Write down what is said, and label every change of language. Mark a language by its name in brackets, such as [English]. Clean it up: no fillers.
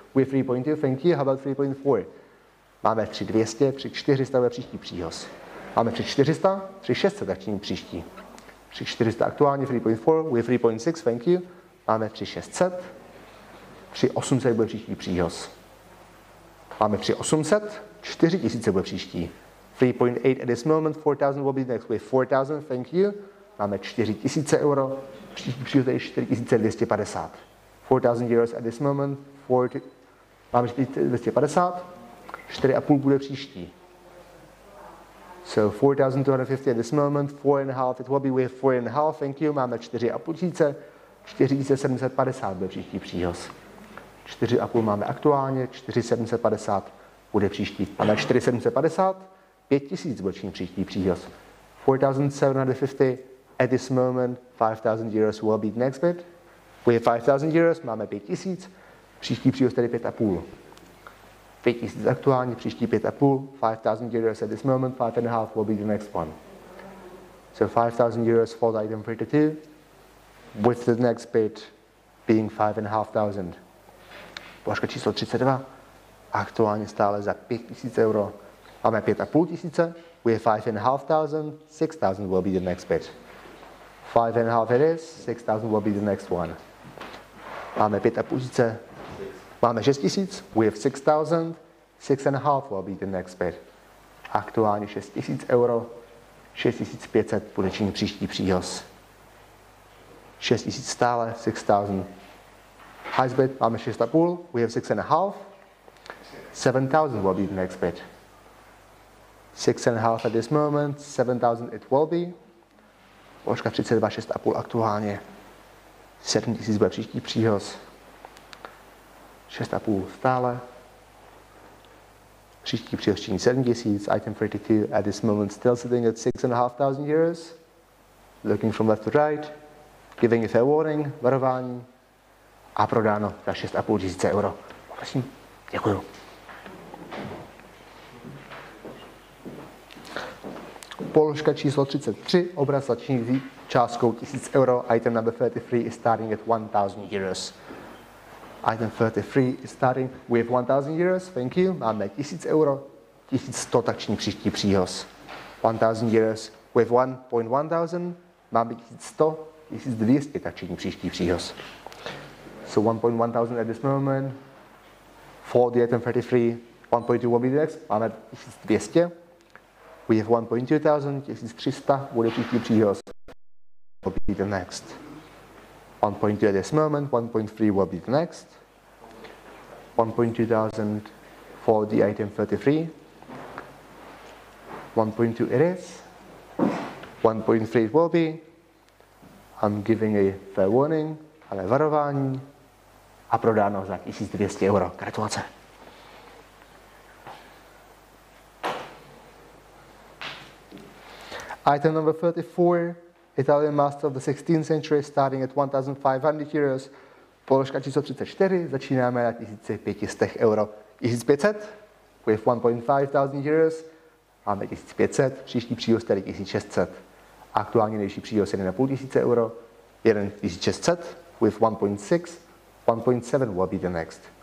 [English] With 3.2, thank you, how about 3.4? [Czech] Máme 3,200, 3,400 je příští příhoz. Máme 3,400, 3,600 tak činí příští. 3,400 aktuálně, 3.4, [English] with 3.6, thank you. [Czech] Máme 3,600, 3,800 bude příští příhoz. Máme 3,800, 4,000 bude příští. [English] 3.8 at this moment, 4,000 will be next with 4,000, thank you. [Czech] Máme 4,000 euro, příští příhoz je 4,250. [English] 4,000 euros at this moment, [Czech] máme 4,250, 4,5 bude příští. [English] So 4,250 at this moment, 4,5, it will be with 4,5, thank you. [Czech] Máme 4,5, 4,750 bude příští příhoz. 4,5 máme aktuálně, 4,750 bude příští. Máme 4,750, 5,000 bude příští příhoz. [English] 4,750 at this moment, 5,000 euros will be the next bid. We have 5,000 euros, [Czech] máme 5,000, příští příhoz tedy 5,5. 5,000 aktuálně, příští 5,5, [English] 5,000 euros at this moment, 5,5 will be the next one. So 5,000 euros for the item 32, with the next bid being 5,500. [Czech] Položka číslo 32, aktuálně stále za 5,000 euro. Máme 5,500, [English] we have 5,500, 6,000 will be the next bid. 5,5 it is, 6,000 will be the next one. [Czech] Máme 5,500, máme 6,000, [English] we have 6,000, 6,5 will be the next bid. [Czech] Aktuálně 6,000 euro, 6,500 bude činit příští příhoz. 6,000 stále, [English] 6,000. Highest bid, [Czech] máme 6,5, [English] we have 6,5, 7,000 will be the next bid. 6,5 at this moment, 7,000 it will be. [Czech] Položka 32, 6,5 aktuálně. 7,000 bude příští příhoz. 6,5 stále. Příští příhoz činí 7,000. [English] Item 32 at this moment still sitting at 6,500 euros. Looking from left to right. Giving a fair warning, [Czech] varování. A prodáno za 6,5 euro. Prosím, děkuju. Položka číslo 33, obraz začínající částkou 1000 euro. [English] Item number 33 is starting at 1,000 euros. Item 33 is starting with 1,000 euros, thank you. [Czech] Máme 1000 euro, 1100 tak činí příští příhoz. [English] 1,000 euros with 1,1,000, [Czech] máme 1100, 1200 tak činí příští příhoz. [English] So 1,1,000 at this moment. For the item 33, 1.2 will be the next. [Czech] Máme 1200. [English] We have 1,2,000, [Czech] 1300 bude příští příhoz. [English] Will be the next. 1.2 at this moment, 1.3 will be the next. 1,2,000 for the item 33. 1.2 it is. 1.3 it will be. I'm giving a fair warning, [Czech] ale varování. a prodáno za 1200 euro. Gratulace. [English] Item number 34, Italian master of the 16th century, starting at 1,500 euros. [Czech] Položka číslo 34, začínáme na 1500 euro. [English] 1500 with 1.5 thousand euros, [Czech] máme 1500, příští příhoz tady 1600. Aktuálně nejvyšší příhoz je 1500 euro, [English] 1600 with 1.6, 1.7 will be the next.